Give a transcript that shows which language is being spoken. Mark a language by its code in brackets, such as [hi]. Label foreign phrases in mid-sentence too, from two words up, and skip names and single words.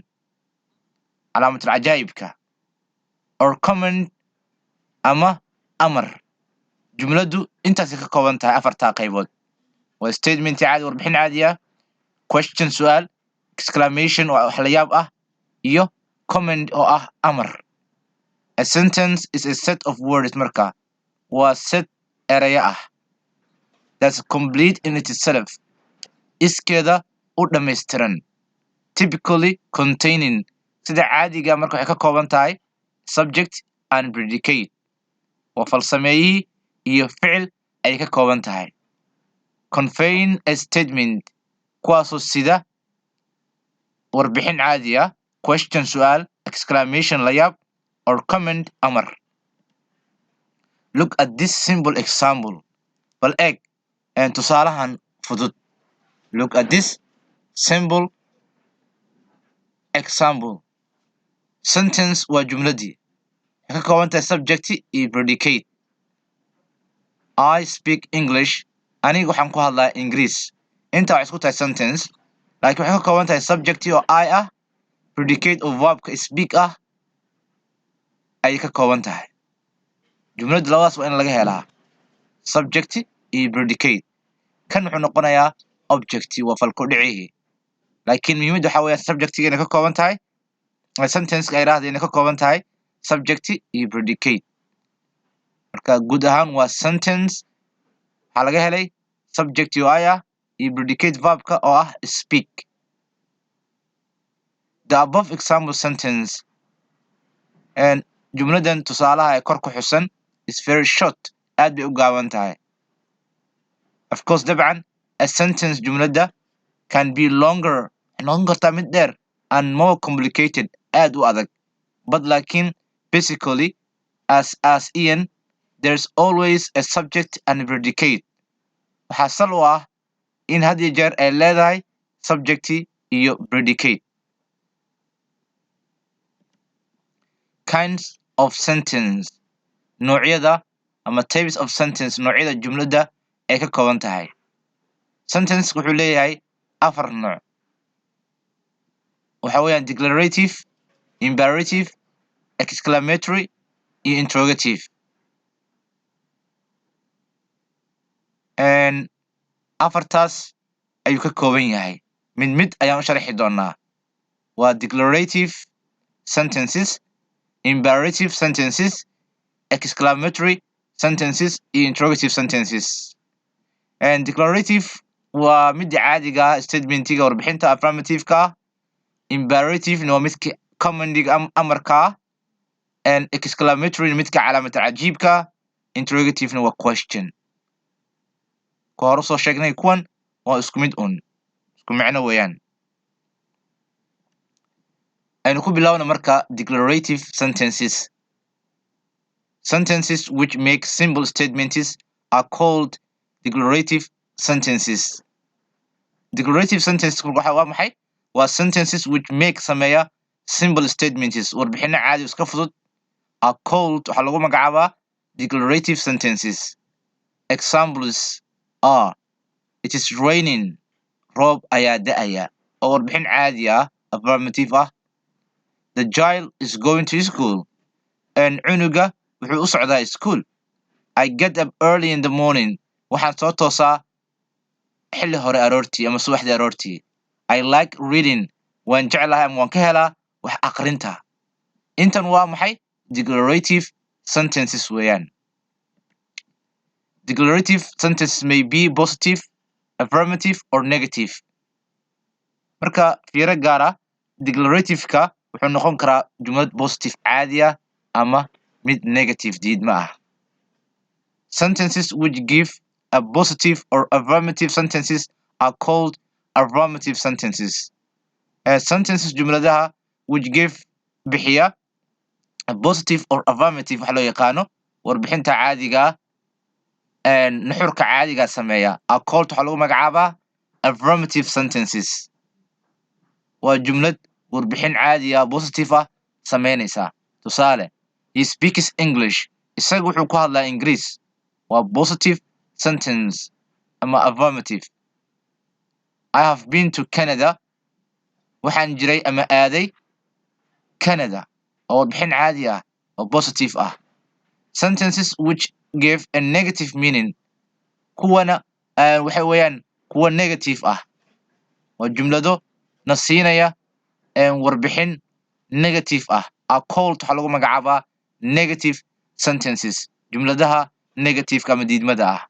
[so] Calaamatul cajaa'ibka. Or comment ama amar. Jumladu intaasay ka kooban tahay afartaa qaybood. Waa statement caadi warbixin caadi ah. Question su'aal. Exclamation oo wax la yaab ah. Iyo comment oo ah amar. [en] A sentence is a set of words marka. [so] Waa set eraya ah. [en] That's complete in itself. [so] Iskeeda u dhammaystiran. [en] Typically containing [so] sida caadiga marka waxay ka kooban tahay [en] subject and predicate. [so] Waa fal sameeyihii iyo ficil ay ka kooban tahay. [en] Conveying a statement [so] kuwaasoo sida warbixin caadi ah, question su'aal, exclamation la yaab, [en] or comment amar. Look at this simple example. [so] Bal eeg tusaalahan fudud. [en] Look at this simple example. [so] Sentence waa jumladii. Waxay ka kooban tahay subject iyo predicate. [en] I speak English. [so] Aniga waxaan ku hadlaa Ingiriis. Inta waxay isku tahay sentence. Laakiin waxay ka kooban tahay subject oo I ah, predicate oo verbka speak ah ayay ka kooban tahay. Jumladu labadaas waa in laga helaa. Subject iyo predicate. Kan wuxuu noqonayaa object waa falku dhicihii. Laakiin muhiimadda waxaa weeyaan subjectiga inay ka kooban tahay. Sentence ay raahday inay ka kooban tahay subject iyo predicate. Marka guud ahaan waa sentence waxaa laga helay subject oo I ah iyo predicate verbka oo ah speak. [en] The above example sentence and [so] jumladan tusaalaha ee kor ku xusan [en] is very short. [so] Aad bay u gaaban tahay. [en] Of course dabcan a sentence jumlada can be longer. [so] Noqon kartaa mid dheer [en] and more complicated. [so] Aad u adag. [en] But laakiin basically as Ian there's always a subject and a predicate. [so] Waxaa sal u ah in had iyo jeer ay leedahay subject iyo predicate. [en] Kinds of sentence. [so] Noocyada ama [en] types of sentence [so] noocyada jumlada ay ka kooban tahay. Sentence wuxuu leeyahay 4 nooc. Waxa weeyaan declarative, imperative, exclamatory iyo interrogative. And afartaas ayuu ka kooban yahay. Mid ayaan u sharxi doonaa. Waa [en] declarative sentences, imperative sentences, exclamatory sentences, [so] iyo [en] interrogative sentences. [so] And declarative waa midda caadiga ah, statementiga warbixinta affirmative-ka ah. Imperative waa midka commandiga amarka ah. And exclamatory midka calaamata cajiibka ah. Interrogative waa question. Ka hor usoo sheegnay kuwan waa isku mid isku macno weeyaan. aynu ku bilowna marka [en] declarative sentences. Sentences which make simple statements are called declarative sentences. Declarative sentences [so] waa maxay? Waa [en] sentences which make [so] sameeya [en] simple statements [so] warbixino caadi iska fudud [en] are called [so] waxaa lagu magacaabaa [en] declarative sentences. Examples are it is raining, [so] roob ayaa da'aya, oo warbixin caadi ah affirmative ah. [en] The child is going to school, and [so] cunuga wuxuu u socdaa [en] school. I get up early in the morning, [so] waxaan soo toosaa xilli hore aroortii ama subaxdii aroortii. [en] I like reading, [so] waan jeclahay ama waan ka helaa wax aqrinta. Intan waa maxay? [en] Declarative sentences weeyaan. Declarative sentences may be positive, affirmative, or negative. [so] Marka fiiro gaar ah, declarative-ka wuxuu noqon karaa jumlad positive caadi ah ama mid negative diidma ah. [en] Sentences which give a positive or affirmative sentences are called affirmative sentences. [so] Sentences jumladaha [en] which give [so] bixiya [en] a positive or affirmative [so] waxa loo yaqaano warbixinta caadiga ah nuxurka caadiga sameeya [en] are called [so] waxa lagu magacaabaa [en] affirmative sentences. [so] Waa jumlad warbixin caadi ah positive ah sameynaysa. Tusaale, [en] he speaks English, [so] isaga wuxuu ku hadlaa Ingiriis. Waa [en] positive sentence [so] ama affirmative. [en] I have been to Canada, [so] waxaan jiray ama aaday Canada. oo warbixin caadi ah oo positive ah. [en] Sentences which give a negative meaning [so] kuwana waxay weeyaan kuwa negative ah. waa jumlado na siinaya warbixin negative ah [en] are called [so] waxaa lagu magacaabaa [en] negative sentences. [so] Jumladaha negative-ka ama diidmada ah.